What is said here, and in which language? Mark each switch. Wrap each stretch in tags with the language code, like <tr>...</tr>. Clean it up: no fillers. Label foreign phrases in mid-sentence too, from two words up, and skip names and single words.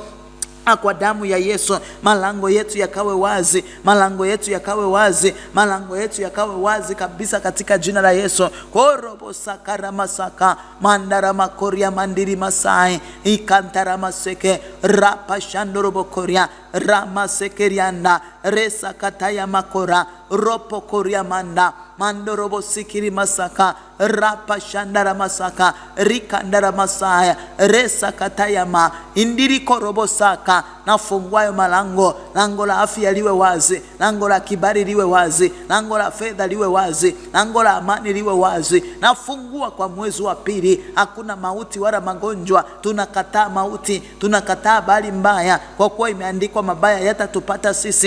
<sw>Kwa damu ya Yesu malango yetu yakawe wazi, malango yetu yakawe wazi, malango yetu yakawe wazi kabisa katika jina la Yesu. Korobo sakara masaka mandara makoria mandiri masai ikantara maseke rapa shandorobo koria rama sekerianda resa kataya makora ropo koria manda mandorobo sikiri masaka rapa shandara masaka rikandara masaya resa katayama indiri korobo saka. Nafungua malango, lango la afya liwe wazi, lango la kibali liwe wazi, lango la fedha liwe wazi, lango la amani liwe wazi. Nafungua kwa mwezi wa pili. Hakuna mauti wala magonjwa. Tunakataa mauti, tunakataa bali mbaya, kwa kuwa imeandikwa mabaya yatatupata sisi.</sw>